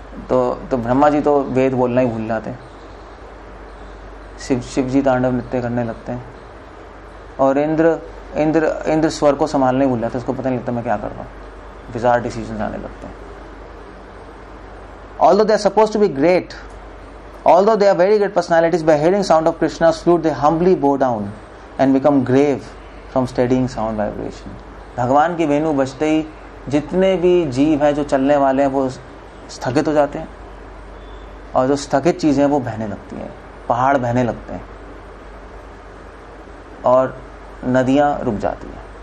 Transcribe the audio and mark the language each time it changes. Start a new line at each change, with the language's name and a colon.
Hindi: तो ब्रह्मा जी तो वेद बोलना ही भूल जाते हैं, शिव जी तांडव नृत्य करने लगते हैं, और इंद्र स्वर को संभालने भूल जाते हैं, उसको पता नहीं लगता मैं क्या कर रहा हूँ,
English: bizarre decision
Hindi: आने लगते हैं.
English: Although they are supposed to be great, although they are very great personalities, by hearing sound of Krishna's flute they humbly bow down and become grave from studying sound vibration.
Hindi: भगवान की वेणु बजते ही जितने भी जीव हैं जो चलने वाले हैं वो स्थगित हो जाते हैं, और जो स्थगित चीजें हैं वो बहने लगती हैं, पहाड़ बहने लगते हैं और नदियां रुक जाती हैं.